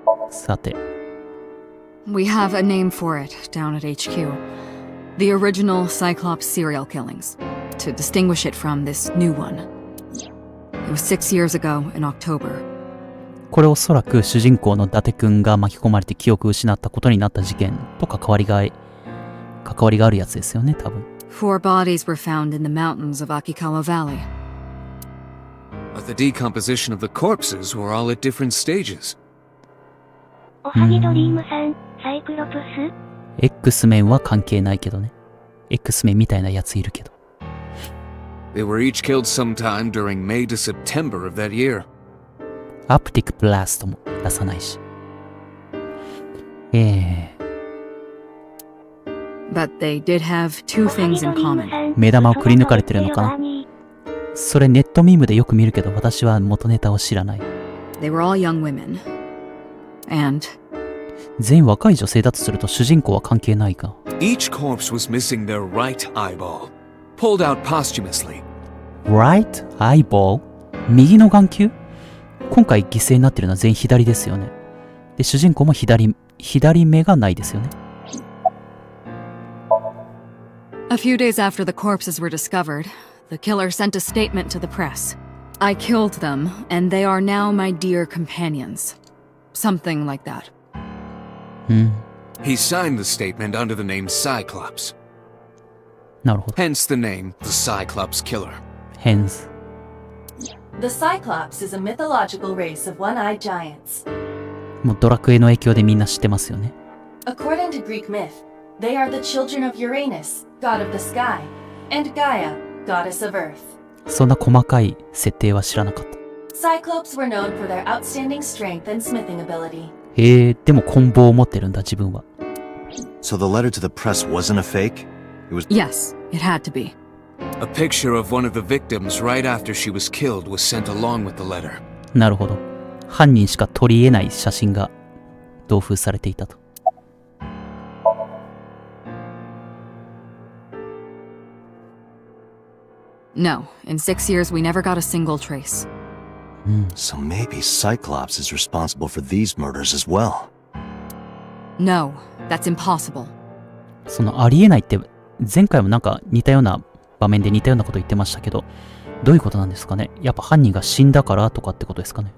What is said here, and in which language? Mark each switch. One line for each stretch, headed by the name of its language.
Japanese: さて。
English: We have a name for it down at HQ. The original Cyclops serial killings, to distinguish it from this new one. It was 6 years ago in October.
Japanese: これおそらく主人公の伊達くんが巻き込まれて記憶を失ったことになった事件と関わりがあるやつですよね、多分。
English: 4 bodies were found in the mountains of Akikawa Valley. But the decomposition of the corpses were all at different stages.
Japanese: おはぎドリームさん、サイクロプス X メンは関係ないけどね。X メンみたいなやついるけど。
English: They were each killed sometime during May to September of that year.
Japanese: アプティックブラストも出さないし。
English: But they did have two things in common.
Japanese: 目玉をくり抜かれてるのかな。それネットミームでよく見るけど、私は元ネタを知らない。
English: They were all young women. And
Japanese: 全員若い女性だとすると主人公は関係ないか。
English: Each corpse was missing their right eyeball, pulled out posthumously. Right eyeball?
Japanese: 右の眼球？今回犠牲になってるのは全員左ですよね。で、主人公も左目がないですよね。
English: a few days after the corpses were discovered, the killer sent a statement to the press. I killed them, and they are now my dear companions. Something like that. He signed the statement under the name Cyclops.
Japanese: なるほど。
English: Hence the name, the Cyclops Killer. Hence. The Cyclops is a mythological race of one-eyed giants.
Japanese: もうドラクエの影響でみんな知ってますよね。
English: According to Greek myth, they are the children of Uranus, god of the sky, and Gaia, goddess of earth.
Japanese: そんな細かい設定は知らなかった。
English: Cyclops were known for their outstanding strength and smithing ability.
Japanese: でも棍棒を持ってるんだ、自分は。
English: So the letter to the press wasn't a fake? It was... Yes, it had to be. A picture of one of the victims right after she was killed was sent along with the letter.
Japanese: なるほど。犯人しか撮り得ない写真が同封されていたと。
English: No, in 6 years we never got a single trace. So maybe Cyclops is responsible for these murders as well. No, that's impossible.
Japanese: そのありえないって前回もなんか似たような場面で似たようなこと言ってましたけど、どういうことなんですかね。やっぱ犯人が死んだからとかってことですかね。